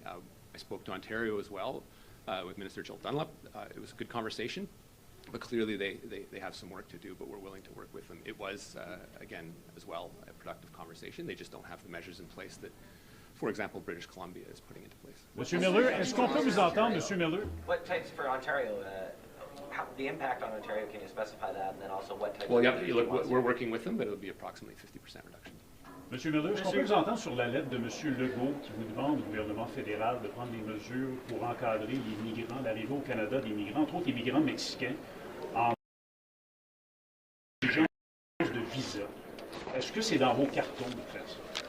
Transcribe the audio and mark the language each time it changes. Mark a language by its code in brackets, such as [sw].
[en] I spoke to Ontario as well with Minister Jill Dunlop. It was a good conversation, but clearly they have some work to do, but we're willing to work with them. It was, again, as well, a productive conversation. They just don't have the measures in place that, for example, British Columbia is putting into place. [fr] Monsieur Miller, est-ce qu'on peut vous entendre, Monsieur Miller? [en] What types for Ontario? The impact on Ontario, can you specify that? And then also what types Well, of... yeah, look, we're working with them, but it'll be approximately 50% reduction. [fr] Monsieur Miller, est-ce qu'on peut vous entendre sur la lettre de Monsieur Legault qui vous demande au gouvernement fédéral de prendre des mesures pour encadrer les migrants, l'arrivée au Canada des migrants, entre autres les migrants mexicains, en exigence de visa? Est-ce que c'est dans vos cartons de faire ça?